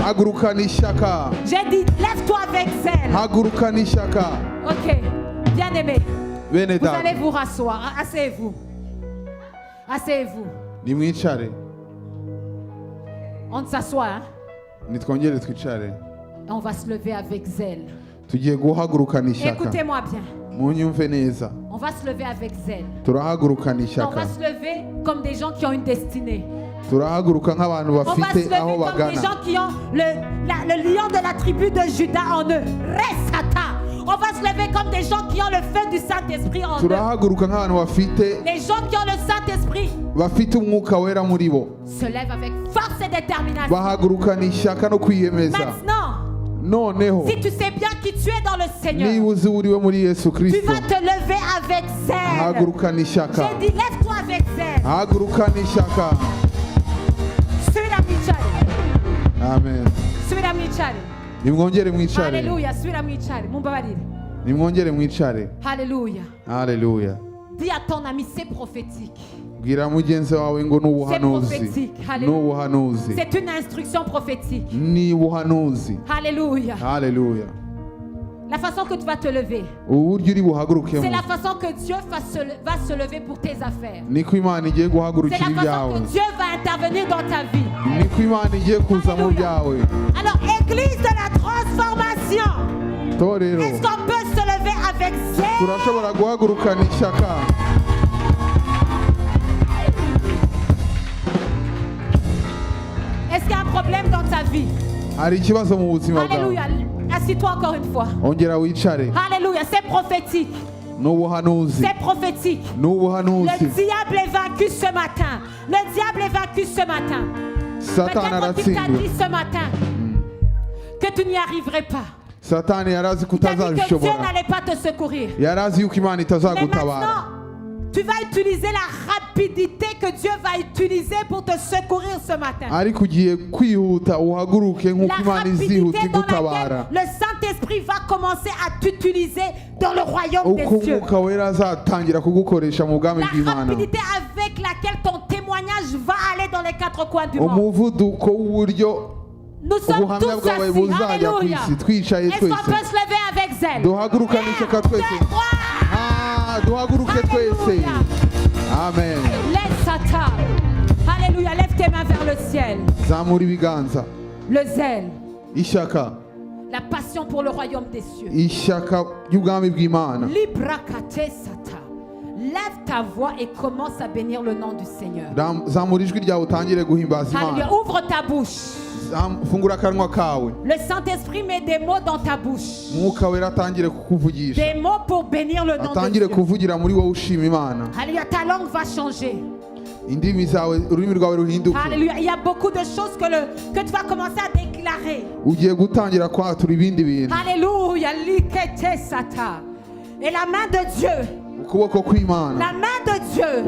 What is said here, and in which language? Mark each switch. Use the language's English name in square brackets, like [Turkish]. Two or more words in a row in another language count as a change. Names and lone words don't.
[Kinyarwanda] Haguruka n'ishyaka. [French] J'ai dit, lève-toi avec zèle. [Kinyarwanda] Haguruka n'ishyaka. [French] Ok, bien aimé. [Kinyarwanda] Bene [French] Vous [Kinyarwanda] data. [French] allez vous rasseoir. Asseyez-vous. Asseyez-vous. [Kinyarwanda] Nimwicare. [French] On s'assoit, hein? [Kinyarwanda] Nitwongere twicare. [French] Et on va se lever avec zèle. [Kinyarwanda] Tugiye guhagurukana ishyaka. [French] Écoutez-moi bien. [Kinyarwanda] Munyumve neza. [French] On va se lever avec zèle. [Kinyarwanda] Turahagurukana [French] On [Kinyarwanda] ishyaka. [French] va se lever comme des gens qui ont une destinée. [Kinyarwanda] Turahaguruka nk'abantu [French] On va se [Kinyarwanda] bafite [French] lever [Kinyarwanda] aho [French] comme des [Kinyarwanda] bagana. [French] gens qui ont le lion de la tribu de Juda en eux. Resata. On va se lever comme des gens qui ont le feu du Saint-Esprit en eux. [Kinyarwanda] Turahaguruka nk'abantu bafite [French] Les gens qui ont le Saint-Esprit [Kinyarwanda] umwuka wera muri bo. [French] se lèvent avec force et détermination. [Kinyarwanda] Bahagurukana ishyaka no kwiyemeza. [French] Maintenant, [Kinyarwanda] Noneho [French] si tu sais bien qui tu es dans le [Kinyarwanda] niba [French] Seigneur, [Kinyarwanda] uzi uriwe muri Yesu [French] tu [Kinyarwanda] Kristo. [French] vas te lever avec zèle. [Kinyarwanda] Hagurukana ishyaka. [French] J'ai dit, lève-toi avec zèle. [Kinyarwanda] Hagurukana ishyaka. Subira mwicare. Amen. Subira mwicare. Nimwongere mwicare. Alléluia. Subira mwicare. Mumbabarire. Nimwongere mwicare. [French] Alléluia. [Kinyarwanda] Haleluya. [French] Dis à ton ami, c'est prophétique. [Kinyarwanda] Bwira mugenzi wawe ngo ni ubuhanuzi. [French] prophétique. [Kinyarwanda] Ni [French] Alléluia. [Kinyarwanda] ubuhanuzi. [French] C'est une instruction prophétique. [Kinyarwanda] Ni ubuhanuzi. [French] Alléluia. [Kinyarwanda] Haleluya. [French] La façon que tu vas te lever, [Kinyarwanda] Uburyo uri buhagurukemo. [French] c'est la façon que Dieu va se lever pour tes affaires. [Kinyarwanda] Niko Imana igiye [French] C'est [Kinyarwanda] guhagurukira [French] la façon [Kinyarwanda] ibyawe. [French] que Dieu va intervenir dans ta vie. [Kinyarwanda] Niko Imana igiye kuza mu byawe. [French] Alors, Église de la transformation, [Kinyarwanda] Torero. [French] est-ce qu'on peut se lever avec zèle? [Kinyarwanda] Turashobora guhagurukana ishyaka. [French] Est-ce qu'il y a un problème dans ta vie? [Kinyarwanda] Hari ikibazo mu buzima bwawe. [French] Alléluia. Assis-toi encore une fois. [Kinyarwanda] Ongera wicare. [French] Alléluia. C'est prophétique. [Kinyarwanda] Ni ubuhanuzi. [French] C'est prophétique. [Kinyarwanda] Ni ubuhanuzi. [French] Le diable est vaincu ce matin. Le diable est vaincu ce matin. [Kinyarwanda] Satani [French] Peut-être qu'il t'a [Kinyarwanda] aratsindwa. [French] dit ce matin que tu n'y arriverais pas. [Kinyarwanda] Satani yarazi ko [French] Il t'a dit que Dieu [Kinyarwanda] utazabishobora. [French] n'allait pas te secourir. [Kinyarwanda] Yarazi yuko Imana [French] Mais [Kinyarwanda] itazagutabara. [French] maintenant, tu vas utiliser la rapidité que Dieu va utiliser pour te secourir ce matin. [Kinyarwanda] Ariko ugiye kwihuta uhaguruke [French] La [Kinyarwanda] nk'uko Imana izihuta [French] rapidité dans [Kinyarwanda] igutabara. [French] laquelle le Saint-Esprit va commencer à t'utiliser dans le royaume des [Kinyarwanda] Uko [French] cieux. [Kinyarwanda] umwuka wera azatangira kugukoresha mu bwami [French] La [Kinyarwanda] bw'Imana. [French] rapidité avec laquelle ton témoignage va aller dans les quatre coins du monde. [Kinyarwanda] Umuvuduko w'uburyo [French] Nous sommes [Kinyarwanda] ubuhamya [French] tous [Kinyarwanda] bwawe [French] assis. [Kinyarwanda] buzajya ku [French] Alléluia. [Kinyarwanda] isi twicaye [French] Est-ce qu'on [Kinyarwanda] twese. [French] peut se lever avec zèle? [Kinyarwanda] Duhagurukane ishyaka twese. Duhaguruke twese. Alléluia. Amen. [French] Laisse Satan. Alléluia. Lève tes mains vers le ciel. [Kinyarwanda] Zamura ibiganza. [French] Le zèle. [Kinyarwanda] Ishyaka. [French] La passion pour le royaume des cieux. [Kinyarwanda] Ishyaka ry'ubwami bw'Imana. Librakate Satan. [French] Lève ta voix et commence à bénir le nom du Seigneur. [Kinyarwanda] Zamura ijwi ryawe utangire guhimbaza [French] Alléluia. [Kinyarwanda] Imana. [French] Ouvre ta bouche. [Kinyarwanda] Fungura akanwa kawe. [French] Le Saint-Esprit met des mots dans ta bouche. [Kinyarwanda] Umwuka wera atangire kukuvugisha. [French] Des mots pour bénir le nom de [Kinyarwanda] Atangire [French] Dieu. [Kinyarwanda] kuvugira muri wowe ushima Imana. [French] Alléluia. Ta langue va changer. [Kinyarwanda] Indimi zawe ururimi rwawe ruhinduke. [French] Alléluia. Il y a beaucoup de choses que tu vas commencer à déclarer. [Kinyarwanda] Ugiye gutangira kwatura ibindi bintu. [French] Alléluia. Likete Satan. Et la main de Dieu. [Kinyarwanda] Ukuboko kw'Imana. [French] La main de Dieu.